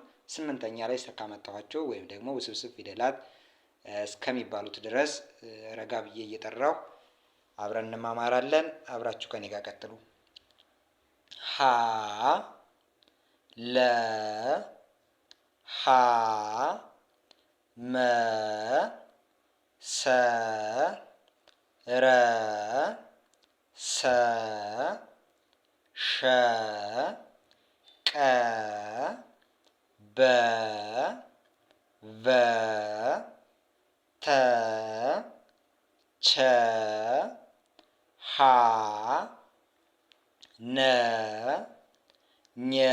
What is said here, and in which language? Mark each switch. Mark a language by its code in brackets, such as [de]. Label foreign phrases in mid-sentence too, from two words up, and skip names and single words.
[am] ስምንተኛ ላይ ካመጣኋቸው ወይም ደግሞ ውስብስብ ፊደላት እስከሚባሉት ድረስ ረጋ ብዬ እየጠራው አብረን እንማማራለን። አብራችሁ ከኔ ጋር ቀጥሉ። ሀ ለ ሀ መ ሰ ረ ሰ ሸ ቀ በ ቨ ተ ቸ ሀ ነ ኘ